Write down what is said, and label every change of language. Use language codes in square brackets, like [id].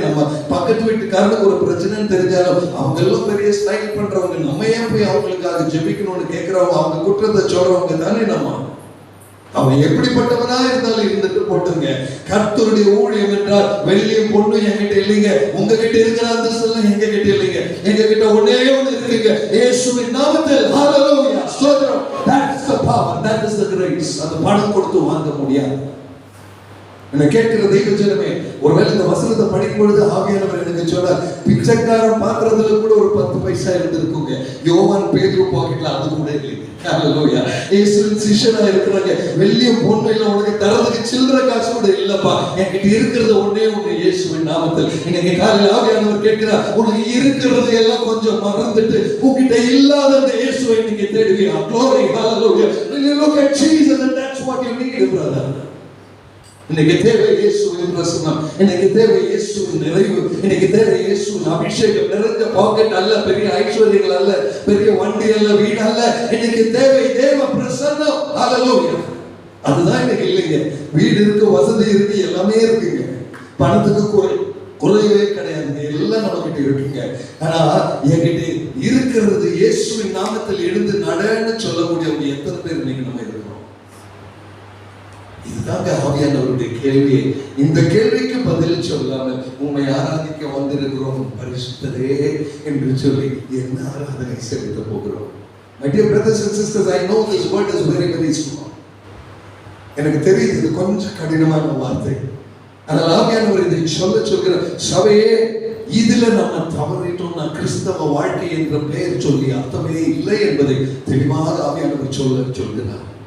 [ta] நம்ம பக்கத்து வீட்டுக்காரனுக்கு ஒரு பிரச்சனைன்னு தெரிஞ்சாலும் அவங்க எல்லாம் பெரிய ஸ்டைல் பண்றவங்க, நம்ம ஏன் போய் அவங்களுக்காக ஜெபிக்கணும்னு கேட்கிறவங்க, அவங்க குற்றத்தை சொல்றவங்க தானே நம்ம. அவன் எப்படிப்பட்டவனா இருந்தாலும் இருந்துட்டு போட்டுங்க. கர்த்தருடைய ஊழியம் என்றால் வெள்ளியும் பொண்ணும் என்கிட்ட இல்லைங்க. உங்ககிட்ட இருக்கிற அந்த செல்லம் எங்க கிட்ட இல்லைங்க. எங்க கிட்ட ஒண்ணே ஒண்ணு இருக்குங்க, இயேசுவின் நாமத்தில். ஹalleluya, ஸ்தோத்திரம். [en] That is the power, that is the grace. [ta] அது பணம் கொடுத்து வாங்க முடியாது. என்ன கேட்கிற தெய்வ ஜனமே, ஒருவேளை இந்த வசனத்தை படிக்கும் பொழுது ஆவியானவர் எனக்கு சொன்னார், பிச்சைக்காரன் பாக்குறதுல கூட ஒரு 10 பைசா இருந்திருக்குங்க. யோவான் பேதுரு பாக்கெட்ல அது கூட இல்லைங்க. ஹalleluya. இயேசுவின் சிஷ்யனா இருக்கிறாங்க, வெள்ளியும் பொண்ணும் இல்ல, உனக்கு தரதுக்கு சில்லறை காசு கூட இல்லப்பா, என்கிட்ட இருக்கிறது ஒண்ணே ஒண்ணு, இயேசுவின் நாமத்தில். இன்னைக்கு காலையில் ஆவியானவர் கேட்கிறார், உனக்கு இருக்கிறது எல்லாம் கொஞ்சம் மறந்துட்டு உன்கிட்ட இல்லாத அந்த இயேசுவை இன்னைக்கு தேடுவியா? [en] Glory, hallelujah. When you look at Jesus, and that's what you need, brother. [ta] இன்னைக்கு தேவை இயேசுவின் பிரசன்னம், இன்னைக்கு தேவை இயேசுவின் நிறைவு, இன்னைக்கு தேவை இயேசுவின் அபிஷேகம். நிறைந்த பாக்கெட் அல்ல, பெரிய ஐஸ்வர்யங்கள் அல்ல, பெரிய வண்டி அல்ல, வீடு அல்ல. இன்னைக்கு தேவை தேவ பிரசன்னம். ஹalleluya. அதுதான் இன்னைக்கு இல்லைங்க. வீடு இருக்கு, வசதி இருக்கு, எல்லாமே இருக்குங்க. பணத்துக்கு குறைவே கிடையாதுங்க, எல்லாம் நம்ம கிட்ட இருக்குங்க. ஆனா என்கிட்ட இருக்கிறது இயேசுவின் நாமத்தில் எழுந்து நடன்னு சொல்லக்கூடியவங்க எத்தனை பேர் இன்னைக்கு நம்ம இருக்கோம்? இதுதாங்க ஆவியானவருடைய கேள்வி. இந்த கேள்விக்கு பதில் சொல்லாமல் உண்மை ஆராதிக்க வந்திருக்கிறோம் பரிசுத்தரே என்று சொல்லி என்ன ஆராதனை செலுத்த போகிறோம்? [en] My dear brothers and sisters, I know this word is very very strong. [ta] எனக்கு தெரியுது இது கொஞ்சம் கடினமான வார்த்தை. ஆனால் ஆவியானவர் இதை சொல்கிற சபையே, இதுல நம்ம தவறிட்டோம்னா கிறிஸ்தவ வாழ்க்கை என்ற பெயர் சொல்லி அர்த்தமே இல்லை என்பதை தெளிவாக ஆவியானவர் சொல்கிறார்.